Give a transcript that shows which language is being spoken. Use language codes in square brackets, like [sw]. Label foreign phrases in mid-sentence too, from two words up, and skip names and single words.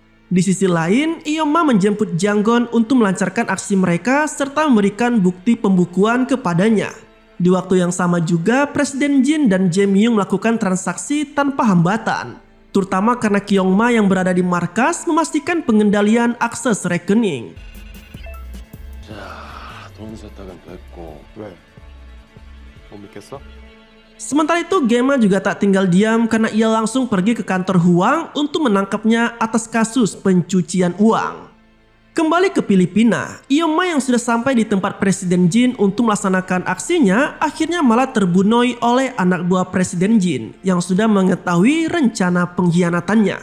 [id] Di sisi lain, Ioma menjemput Jang-gon untuk melancarkan aksi mereka serta memberikan bukti pembukuan kepadanya. Di waktu yang sama juga, Presiden Jin dan Jae-myung melakukan transaksi tanpa hambatan, terutama karena Kyung-ma yang berada di markas memastikan pengendalian akses rekening. [ko] 돈 세탁은 됐고 왜? 못 믿겠어? [id] Sementara itu, Gemma juga tak tinggal diam karena ia langsung pergi ke kantor Huang untuk menangkapnya atas kasus pencucian uang. Kembali ke Filipina, Ioma yang sudah sampai di tempat Presiden Jin untuk melaksanakan aksinya akhirnya malah terbunuh oleh anak buah Presiden Jin yang sudah mengetahui rencana pengkhianatannya.